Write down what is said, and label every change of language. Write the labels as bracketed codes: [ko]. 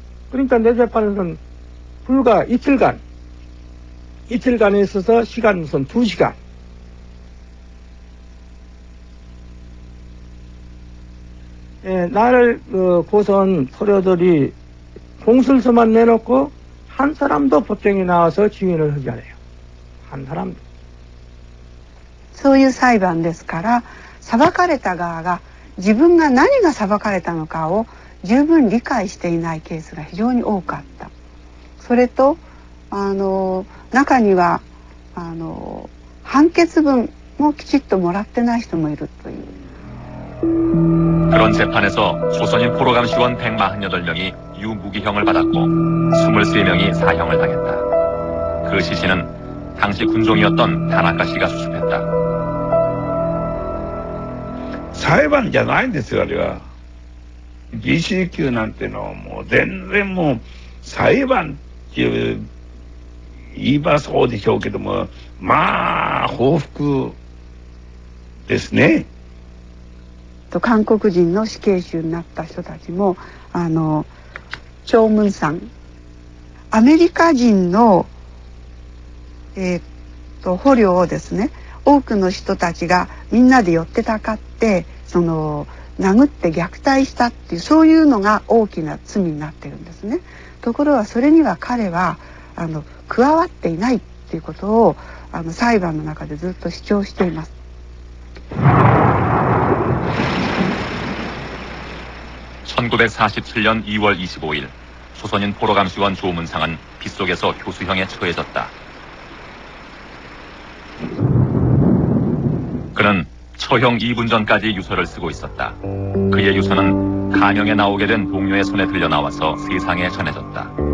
[ko] 그러니까 내 재판에서는 불과 이틀간에 있어서 시간 우선 2시간. 나를 고선 토려들이 공술서만 내놓고 한 사람도 법정에 나와서 증인을 하지 않아요. 한 사람도. [ja] そういう裁判ですから、裁かれた側が自分が何が裁かれたのかを十分理解していないケースが非常に多かった。それと中には判決文もきちっともらってない人もいるという。 [ko] 그런 재판에서 조선인 포로감시원 148명이 유무기형을 받았고 23명이 사형을 당했다. 그 시신은 당시 군종이었던 다나카 씨가 수습했다. [ja] 裁判じゃないんですよ、あれは。BC級なんてのもう全然もう裁判っていう言い場そうでしょうけども、まあ報復ですね。韓国人の死刑囚になった人たちも長文さん、アメリカ人の捕虜をですね、多くの人たちがみんなで寄ってたかって殴って虐待したっていう、そういうのが大きな罪になってるんですね。ところがそれには彼は加わっていないっていうことを裁判の中でずっと主張しています。 [ko] 1947년 2월 25일 조선인 포로감시원 조문상은 빗속에서 교수형에 처해졌다. 그는 처형 2분 전까지 유서를 쓰고 있었다. 그의 유서는 간영에 나오게 된 동료의 손에 들려 나와서 세상에 전해졌다.